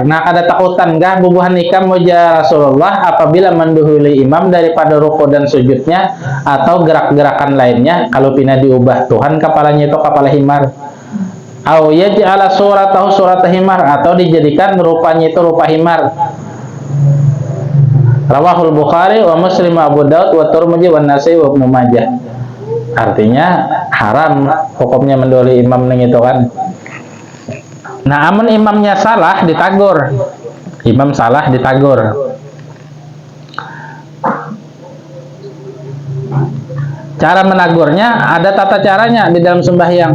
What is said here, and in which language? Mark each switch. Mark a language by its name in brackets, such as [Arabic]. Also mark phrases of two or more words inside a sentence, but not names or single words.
[Banjar] Nah, ada takutan gah bubuhan ikam muja Rasulullah apabila menduhuli imam daripada ruku dan sujudnya atau gerak-gerakan lainnya kalau pina diubah Tuhan kepalanya itu kepala himar. [Arabic] أو يجعل صورته صورة حمار [Banjar] atau dijadikan rupanya itu rupa himar. [Arabic] رواه البخاري ومسلم وأبو داود والترمذي والنسائي وابن ماجه. [Banjar] Artinya haram hukumnya mendoli imam ning itu kan. Nah, amun imamnya salah ditagur. Imam salah ditagur. Cara menagurnya ada tata caranya di dalam sembahyang.